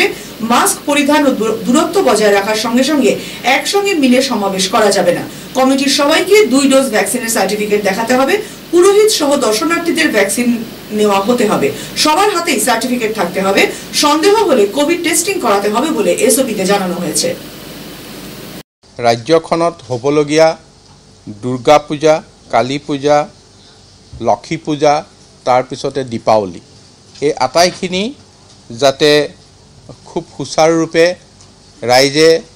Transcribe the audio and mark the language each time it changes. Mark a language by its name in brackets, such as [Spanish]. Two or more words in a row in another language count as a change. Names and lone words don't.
[Bangla] মাস্ক পরিধান ও দূরত্ব বজায় রাখার সঙ্গে সঙ্গে একসঙ্গে মিলে সমাবেশ করা যাবে না। কমিটির সবাইকে 2 ডোজ ভ্যাকসিনের সার্টিফিকেট দেখাতে হবে। পুরোহিত সহ দর্শনার্থীদের ভ্যাকসিন নেওয়া হতে হবে। সবার হাতেই সার্টিফিকেট থাকতে হবে। সন্দেহ হলে কোভিড টেস্টিং করাতে হবে বলে এসওপিতে জানানো হয়েছে। [Assamese] রাজ্যখনত হ'বলগীয়া দুৰ্গা পূজা, কালী পূজা, লক্ষী পূজা, তাৰ পিছতে দীপাৱলী, এই আটাইখিনি যাতে খুব সুচাৰুৰূপে ৰাইজে